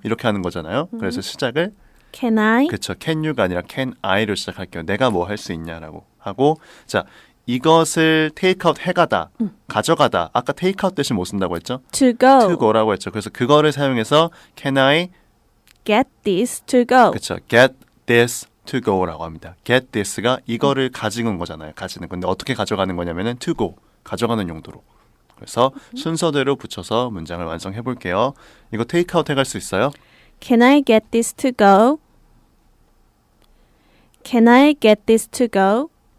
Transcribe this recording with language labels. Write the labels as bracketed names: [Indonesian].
[Korean] 이렇게 하는 거잖아요. 그래서 시작을 [English] Can I? [Korean] 그쵸, [English] can you [Korean] 가 아니라 [English] can I [Korean] 로 시작할게요. 내가 뭐 할 수 있냐라고 하고, 자, 이것을 테이크아웃 해가다, 가져가다. 아까 테이크아웃 대신 뭐 쓴다고 했죠? [English] To go. [Korean] to go라고 했죠. 그래서 그거를 사용해서 [English] can I Get this to go. [Korean] 그쵸, [English] get this to go [Korean] 라고 합니다. [English] get this [Korean] 가 이거를 가지고 온 거잖아요. 가지는. 근데 어떻게 가져가는 거냐면은 [English] to go, [Korean] 가져가는 용도로. 그래서 순서대로 붙여서 문장을 완성해 볼게요. 이거 테이크아웃 해갈 수 있어요? [English] Can I get this to go? Can I get this to go?